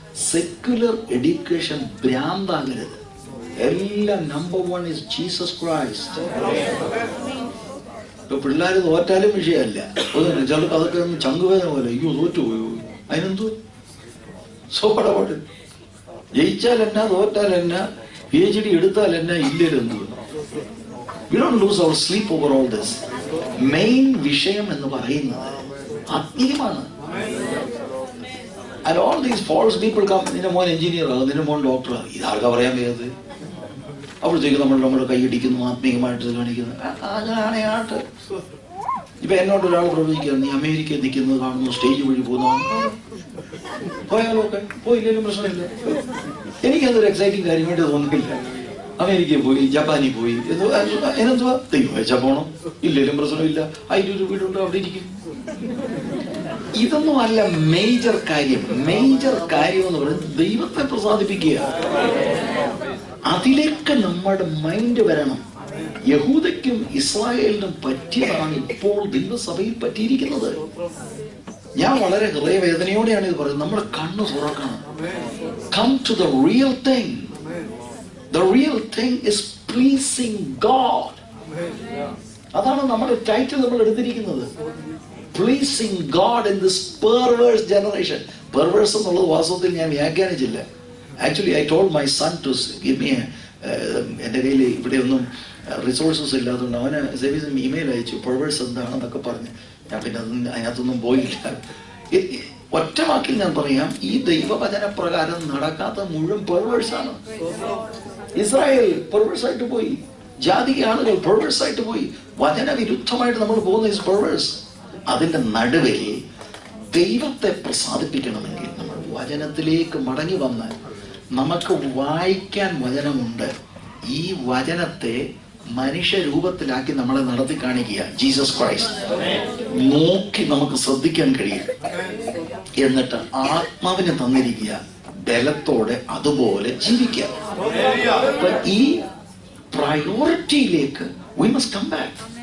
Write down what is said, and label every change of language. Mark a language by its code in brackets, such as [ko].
[ml] Secular education ഭ്രാന്താകരുത്. എല്ലാം number 1 is Jesus Christ. ഇപ്പൊ പിള്ളേർ തോറ്റാലും വിഷയമല്ല. ചിലർക്ക് അതൊക്കെ ചങ്കുവേദന പോലെ, അയ്യോ തോറ്റുപോയോ, അതിനെന്തോ സോപ്പടപാട്. ജയിച്ചാൽ എന്നാ, തോറ്റാൽ എന്നാ, PhD എടുത്താൽ എന്നാ, ഇല്ലെന്തോ. [en] We don't lose our sleep over all this. [ml] Main വിഷയം എന്ന് പറയുന്നത് ആത്മീയമാണ്. [en] And all these false people come, [ml] നിന്റെ മോൻ എഞ്ചിനീയർ ആകും, നിന്റെ മോൻ ഡോക്ടറാകും. ഇതാർക്കാ പറയാൻ വയ്യാതെ? അപ്പോഴത്തേക്ക് നമ്മുടെ കൈയടിക്കുന്നു, ആത്മീയമായിട്ട് കാണിക്കുന്നു. അങ്ങനെയാണ് ആട്ട്. ഇപ്പൊ എന്നോട് ഒരാൾ പ്രവചിക്കുക, നീ അമേരിക്കയിൽ നിൽക്കുന്നത് കാണുന്നു, സ്റ്റേജ് വഴി പോകുന്നതാണ്. പോയാലോ? ഒക്കെ പോയില്ലേലും പ്രശ്നമില്ല. എനിക്കതൊരു എക്സൈറ്റിംഗ് കാര്യമായിട്ട് തോന്നുന്നില്ല. അമേരിക്കയിൽ പോയി, ജപ്പാനിൽ പോയി, എന്നെന്തുവാ ദൈവം വെച്ചാൽ പോകണം, ഇല്ലേലും പ്രശ്നമില്ല. അതിലൊരു വീടുണ്ട്, അവിടെ ഇരിക്കും. ഇതൊന്നും അല്ല മേജർ കാര്യം. മേജർ കാര്യം എന്ന് പറയുന്നത് ദൈവത്തെ പ്രസാദിപ്പിക്കുക. അതിലേക്ക് നമ്മുടെ മൈൻഡ് വരണം. യഹൂദയ്ക്കും ഇസ്രായേലിനും പറ്റിയതാണ് ഇപ്പോൾ ദൈവസഭയിൽ പറ്റിയിരിക്കുന്നത്. ഞാൻ വളരെ ഹൃദയവേദനയോടെയാണ് ഇത് പറയുന്നത്. നമ്മുടെ കണ്ണ് തുറക്കണം. [en] Come to the real thing. The real thing is pleasing God. [ml] അതാണ് നമ്മുടെ ടൈറ്റിൽ നമ്മൾ എടുത്തിരിക്കുന്നത്. [en] Pleasing God in this perverse generation. [ml] Perverse എന്നുള്ളത് വാസ്തവത്തിൽ ഞാൻ വ്യാഖ്യാനിച്ചില്ല. [en] Actually, I told my son to give me [ml] എൻ്റെ കയ്യിൽ ഇവിടെ ഒന്നും റിസോഴ്സസ് ഇല്ലാത്തതുകൊണ്ട് അവന് സേവിയസിന് ഇമെയിൽ അയച്ചു, perverse എന്താണെന്നൊക്കെ പറഞ്ഞ്. ഞാൻ പിന്നെ അതിനകത്തൊന്നും പോയില്ല. ഒറ്റ വാക്കിൽ ഞാൻ പറയാം, ഈ ദൈവവചന പ്രകാരം നടക്കാത്ത മുഴുവൻ പെർവേഴ്സാണ്. ഇസ്രായേൽ പെർവേഴ്സായിട്ട് പോയി, ജാതിക ആളുകൾ പെർവേഴ്സായിട്ട് പോയി, വചനവിരുദ്ധമായിട്ട് നമ്മൾ പോകുന്ന ഇസ് പെർവേഴ്സ്. അതിന്റെ നടുവിൽ ദൈവത്തെ പ്രസാദിപ്പിക്കണമെങ്കിൽ നമ്മൾ വചനത്തിലേക്ക് മടങ്ങി വന്നാൽ നമുക്ക് വായിക്കാൻ വചനമുണ്ട്. ഈ വചനത്തെ മനുഷ്യരൂപത്തിലാക്കി നമ്മളെ നടത്തി കാണിക്കുക ജീസസ് ക്രൈസ്റ്റ്. നോക്കി നമുക്ക് ശ്രദ്ധിക്കാൻ കഴിയും. എന്നിട്ട് ആത്മാവിനെ തന്നിരിക്കുക, ബലത്തോടെ അതുപോലെ ജീവിക്കുക. ഈ പ്രയോറിറ്റിയിലേക്ക് [en] we must come back.